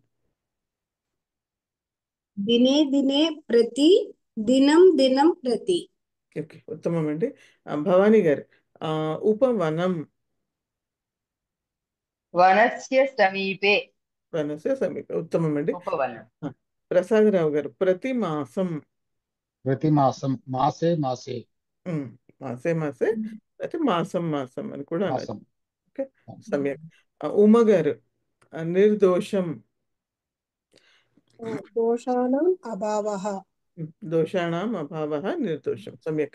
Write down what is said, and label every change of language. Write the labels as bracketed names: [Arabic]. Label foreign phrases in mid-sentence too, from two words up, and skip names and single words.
[Sanskrit] దినే దినే ప్రతి దినం దినం ప్రతి. [Telugu] ఓకే, ఉత్తమం అండి. భవానీ గారు ఉపవనం. [Sanskrit] వనస్య సమీపే. వనస్య సమీపే, [Telugu] ఉత్తమం అండి. [Sanskrit] ఉపవనం. [Telugu] ప్రసాదరావు గారు [Sanskrit] ప్రతి మాసం. प्रतिमासं मासे मासे మాసే మాసే [Telugu] అయితే [Sanskrit] మాసం మాసం [Telugu] అని కూడా అనొచ్చు. [Sanskrit] मासं [Telugu] ఓకే, సమ్యక్. ఉమ గారు, నిర్దోషం. [Sanskrit] దోషాణం అభావః. దోషాణం అభావః నిర్దోషం. సమ్యక్.